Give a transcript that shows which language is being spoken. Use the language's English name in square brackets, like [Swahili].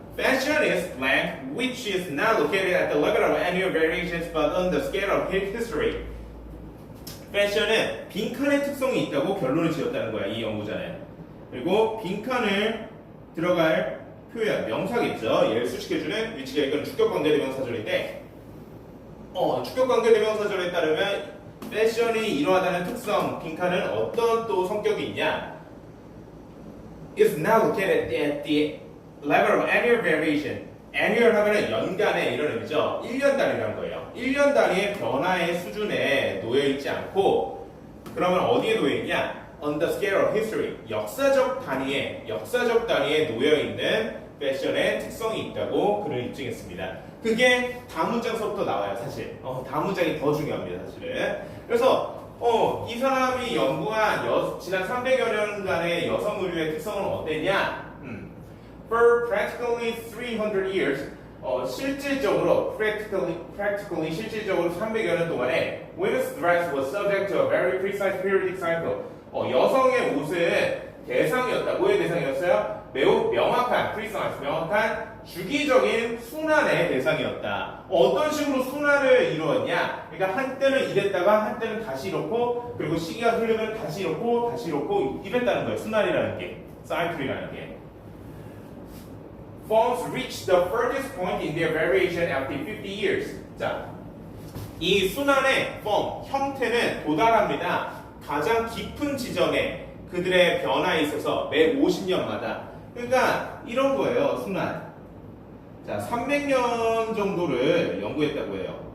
[English] Fashion is blank, which is not located at the level of annual variations, but on the scale of history. [Korean] 패션은 빈칸의 특성이 있다고 결론을 지었다는 거야, 이 연구자는. 그리고 빈칸을 들어갈 표현, 명사겠죠. 얘를 수식해주는 위치가 이건 주격관계대명사절인데, 주격관계대명사절에 따르면 패션이 이러하다는 특성, 빈칸은 어떤 또 성격이 있냐? [English] Is not located at the level of annual variation. [Korean] annual 하면은 연간의 이런 의미죠. 1년 단위라는 거예요. 1년 단위의 변화의 수준에 놓여 있지 않고, 그러면 어디에 놓여 있냐? [English] On the scale of history. [Korean] 역사적 단위에 놓여 있는 패션의 특성이 있다고 그를 입증했습니다. 그게 다음 문장서부터 나와요, 사실. 다음 문장이 더 중요합니다, 사실은. 그래서 이 사람이 연구한 지난 300여 년간의 여성 의류의 특성은 어땠냐? [English] For practically 300 years, [Korean] 실질적으로 300여 년 동안에 [English] women's dress was subject to a very precise periodic cycle. [Korean] 여성의 옷은 대상이었다. 뭐의 대상이었어요? 매우 명확한 주기적인 순환의 대상이었다. 어떤 식으로 순환을 이루었냐? 그러니까 한때는 이랬다가 한때는 다시 이렇고, 그리고 시기가 흐르면 다시 이렇고 이랬다는 거예요. 순환이라는 게, 사이클이라는 게. [English] Forms reach the furthest point in their variation after 50 years. [Korean] 자, 이 순환의 form, 형태는 도달합니다. 가장 깊은 지점에 그들의 변화에 있어서 매 50년마다. 그러니까 이런 거예요, 순환. 자, 300년 정도를 연구했다고 해요.